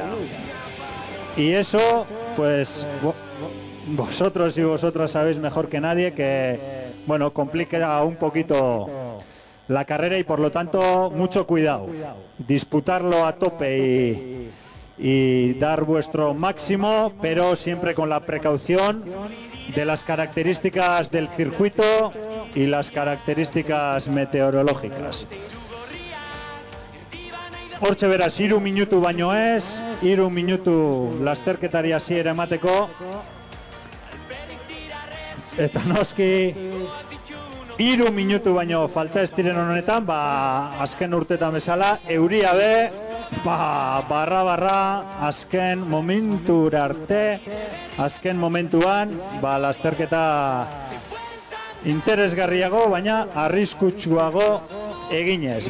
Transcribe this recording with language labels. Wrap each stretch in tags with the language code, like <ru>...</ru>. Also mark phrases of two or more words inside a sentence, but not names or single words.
<es>Y eso, pues, vosotros y vosotras sabéis mejor que nadie que, bueno, complica un poquito la carrera y por lo tanto mucho cuidado. Disputarlo a tope y dar vuestro máximo, pero siempre con la precaución de las características del circuito y las características meteorológicas.</es> <eu>Hortxe beraz, 3 minutu baino ez, 3 minutu lasterketari hasiera emateko. Eta noski, 3 minutu baino falta ez diren honetan, azken urtetan bezala, euria be, barra, azken momentura arte, azken momentuan, lasterketa interesgarriago, baina arriskutsuago eginez.</eu>